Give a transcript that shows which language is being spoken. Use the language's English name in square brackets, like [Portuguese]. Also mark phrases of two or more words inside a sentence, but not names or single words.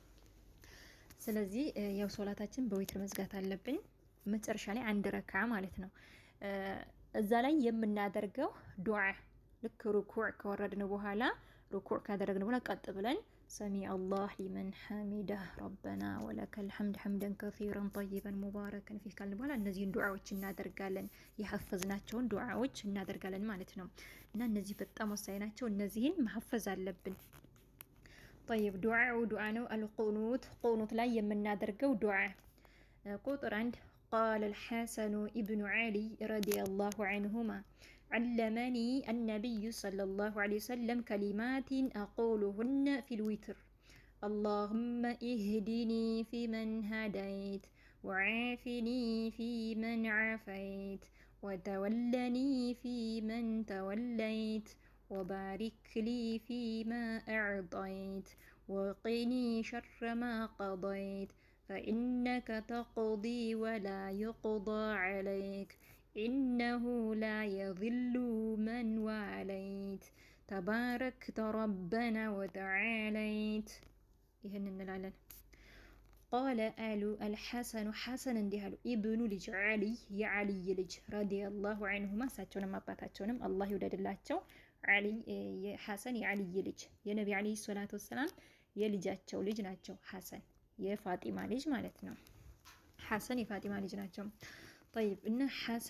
[Amharic] ስለዚህ ያው ሶላታችን በዊትር መዝጋት አለብን። መጨረሻ ላይ አንድ ረክዓ ማለት ነው። እዛ ላይ የምናደርገው ዱዓ ልክ ሩኩዕ ከወረድን በኋላ ሩኩዕ ካደረግን በኋላ ቀጥ ብለን [Arabic] سمع الله لمن حمده ربنا ولك الحمد حمدا كثيرا طيبا مباركا فيه [Amharic] ካልን በኋላ እነዚህን ዱዓዎች እናደርጋለን። የሐፈዝናቸውን ዱዓዎች እናደርጋለን ማለት ነው። እና እነዚህ በጣም ወሳኝ ናቸው። እነዚህን መሐፈዝ አለብን። ጠይብ ዱዓ ነው። ቁኑት ላይ የምናደርገው ዱዓ ቁጥር 1 [Arabic] قال الحسن ابن علي رضي الله عنهما علمني النبي صلى الله عليه وسلم كلمات أقولهن في الوتر اللهم اهدني فيمن هديت وعافني فيمن عافيت وتولني فيمن توليت وبارك لي فيما أعطيت وقني شر ما قضيت فإنك تقضي ولا يقضى عليك إنه لا يضل من واليت تباركت ربنا وتعاليت [Amharic] ይህን እንላለን። [Arabic] قال آل الحسن حسن [Amharic] እንዲያሉ ኢብኑ ልጅ ዓሊ የዓሊ ልጅ [Arabic] رضي الله عنهما [Amharic] እሳቸውንም አባታቸውንም አላህ ይወደድላቸው። ዓሊ የሐሰን የዓሊ ልጅ የነቢ [Arabic] عليه الصلاة والسلام [Amharic] የልጃቸው ልጅ ናቸው። ሐሰን የፋጢማ ልጅ ማለት ነው። ሐሰን የፋጢማ ልጅ ናቸው። طيب እነ ሐሰን